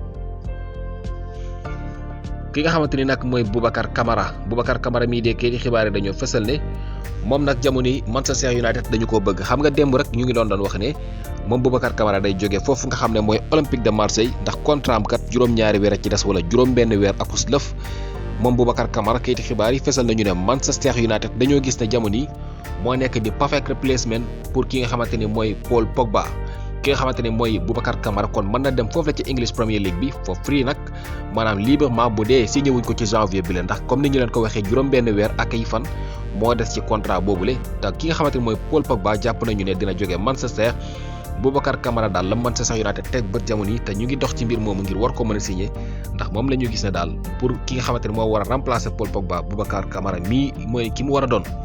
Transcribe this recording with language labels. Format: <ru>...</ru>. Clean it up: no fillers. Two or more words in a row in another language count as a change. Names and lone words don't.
<wo>ki nga xamante ni nag mooy Boubacar Kamara mii de kii di xibaar yi dañoo fësal ne moom nag jamono yi Manchester United dañu koo bëgg xam nga démb rek ñu ngi doon wax ne moom Boubacar Kamara day jóge foofu nga xam ne mooy Olympique de Marseille ndax contrat am kat juróom-ñaari weer ci des wala juróom-benn weer ak lëf moom Boubacar Kamara kii di xibaar yi fësal nañu ne Manchester United dañoo gis ne jamono yi moo nekk di</wo> <en>perfect replacement</en> <wo>pour ki nga xamante ni mooy Paul Pogba. ki nga xamante ne mooy Boubacar Kamara kon mën na dem foofu la ci English Premier League bi</wo> <en>for free</en> <wo>nag maanaam librement bu dee signé wuñ ko ci janvier bi la ndax comme ni ñu leen ko waxee juróom-benn weer ak ay fan moo des ci contrat boobule te ki nga xamante ne mooy Paul Pogba jàpp nañu ne dina jógee Manchester Boubacar Kamara daal la Manchester United teg bët jamono yi te ñu ngi dox ci mbir moomu ngir war ko mën a signé ndax moom la ñu gis ne daal pour ki nga xamante ne moo war a remplacer Paul Pogba Boubacar Kamara mii mooy ki mu war a doon.</wo>